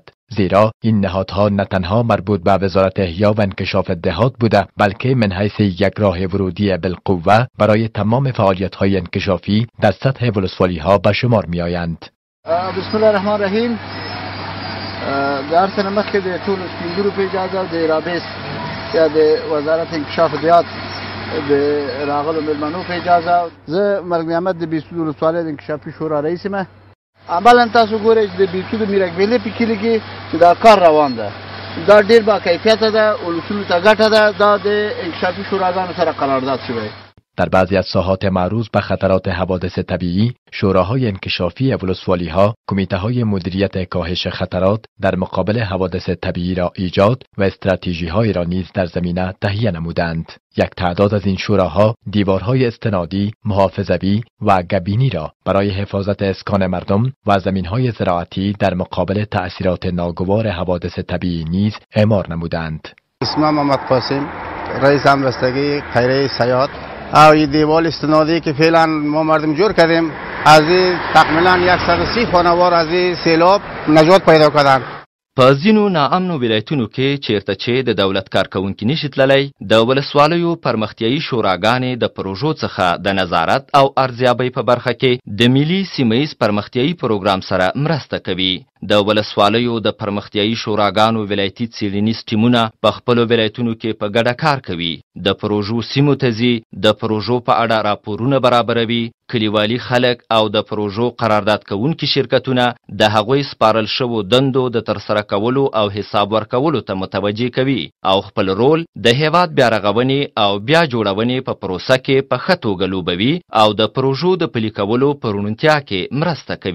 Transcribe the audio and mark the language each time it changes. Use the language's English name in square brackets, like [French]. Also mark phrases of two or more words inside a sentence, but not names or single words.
[Persian] زیرا این نهادها نه تنها مربوط به وزارت احیا و انکشاف دهات بوده، بلکه من حیث یک راه ورودی بالقوه برای تمام فعالیت‌های انکشافی در سطح ولسوالی‌ها به شمار می‌آیند. [Arabic] بسم الله الرحمن الرحیم. [Pashto] در سنه مخکې د ټولو سپینګرو په اجازه د رابطې یا د وزارت انکشاف دهات د راغلو مېلمنو په اجازه زه مرګ محمد د بیسود ولسوالۍ د انکشافي شورا رئیس یم. عملا تاسو ګورئ چې د بیسود میرګویلې په کلي کې چې دا کار روان ده، دا ډېر با کیفیته ده، ولسونو ته ګټه ده. دا د انکشافي شوراګانو سره قرارداد شوی. [Persian] در بعضی از ساحات معروض به خطرات حوادث طبیعی، شوراهای انکشافی ولسوالی‌ها کمیته‌های مدیریت کاهش خطرات در مقابل حوادث طبیعی را ایجاد و استراتژی‌هایی را نیز در زمینه تهیه نمودند. یک تعداد از این شوراها دیوارهای استنادی، محافظوی و گبینی را برای حفاظت اسکان مردم و زمین‌های زراعتی در مقابل تأثیرات ناگوار حوادث طبیعی نیز اعمار نمودند. اسمم محمد قاسم، رئیس همبستگی خیریه سیاد. او این دیوال استنادی که فعلا ما مردم جور کردیم، از این تقریبا 130 خانوار از این سیلاب نجات پیدا کردند. [Pashto] په ځینو ناامنو ولایتونو کې چیرته چې د دولت کارکوونکي نشي تللی، د ولسوالیو پرمختیایي شوراګانې د پروژو څخه د نظارت او ارزیابۍ په برخه کې د ملي سیمهیز پرمختیایي پروګرام سره مرسته کوي. د ولسوالیو د پرمختیایي شوراګانو ولایتي څیړنیز ټیمونه په خپلو ولایتونو کې په ګډه کار کوي، د پروژو سیمو ته ځي، د پروژو په اړه راپورونه برابروي، کلیوالي خلک او د پروژو قرارداد کوونکي شرکتونه د هغوی سپارل شوو دندو د ترسره کولو او حساب ورکولو ته متوجه کوي او خپل رول د هیواد بیا رغونې او بیا جوړونې په پروسه کې په ښه توګه لوبوي او د پروژو د پلي کولو په روڼتیا کې مرسته کوي.